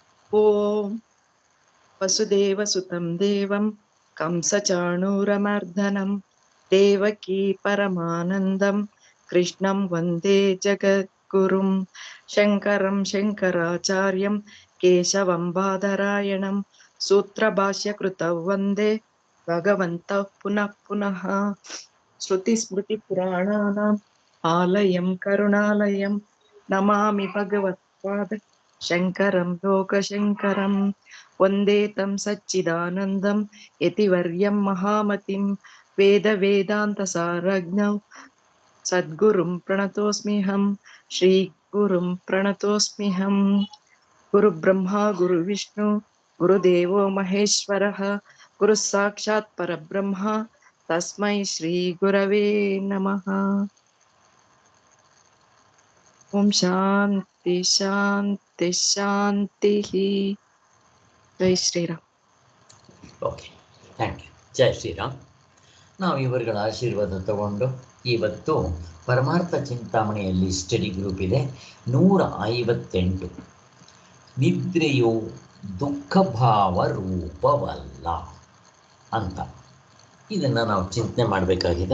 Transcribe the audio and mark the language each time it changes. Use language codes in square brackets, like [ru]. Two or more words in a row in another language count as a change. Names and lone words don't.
[sa] ಓಂ ವಸುದೇವಸುತಂ ದೇವಂ ಕಂಸಚಾಣೂರಮರ್ದನಂ ದೇವಕೀ ಪರಮಾನಂದಂ ಕೃಷ್ಣಂ ವಂದೇ ಜಗದ್ಗುರುಂ ಶಂಕರಂ ಶಂಕರಾಚಾರ್ಯಂ ಕೇಶವಂ ಬಾದರಾಯಣಂ ಸೂತ್ರಭಾಷ್ಯಕೃತೌ ವಂದೇ ಭಗವಂತಃ ಪುನಃ ಪುನಃ ಶ್ರುತಿಸ್ಮೃತಿಪುರಾಣಾನಾಂ ಆಲಯಂ ಕರುಣಾಲಯಂ ನಮಾಮಿ ಭಗವತ್ಪಾದ ಶಂಕರಂ ಲೋಕಶಂಕರಂ ವಂದೇ ತಂ ಸಚ್ಚಿದಾನಂದಂ ಯತಿವರ್ಯಂ ಮಹಾಮತಿಂ ವೇದಾಂತಸಾರಜ್ಞಂ ಸದ್ಗುರುಂ ಪ್ರಣತೋಸ್ಮ್ಯಹಂ ಶ್ರೀ ಗುರುಂ ಪ್ರಣತೋಸ್ಮ್ಯಹಂ ಗುರುಬ್ರಹ್ಮ ಗುರುವಿಷ್ಣು ಗುರುದೇವೋ ಮಹೇಶ್ವರಃ ಗುರು ಸಾಕ್ಷಾತ್ ಪರಬ್ರಹ್ಮ ತಸ್ಮೈ ಶ್ರೀ ಗುರವೇ ನಮಃ. ಓಂ ಶಾಂತಿ ಶಾಂತಿ ಶಾಂತಿ. [hi] जय श्रीराम. [en] OK, thank you. [hi] जय श्रीराम. [kn] ನಾವು ಇವರುಗಳ ಆಶೀರ್ವಾದ ತಗೊಂಡು ಇವತ್ತು ಪರಮಾರ್ಥ ಚಿಂತಾಮಣಿಯಲ್ಲಿ [en] study group [kn] ಇದೆ 158. ನಿದ್ರೆಯು ದುಃಖಭಾವ ರೂಪವಲ್ಲ ಅಂತ ಇದನ್ನು ನಾವು ಚಿಂತನೆ ಮಾಡಬೇಕಾಗಿದೆ.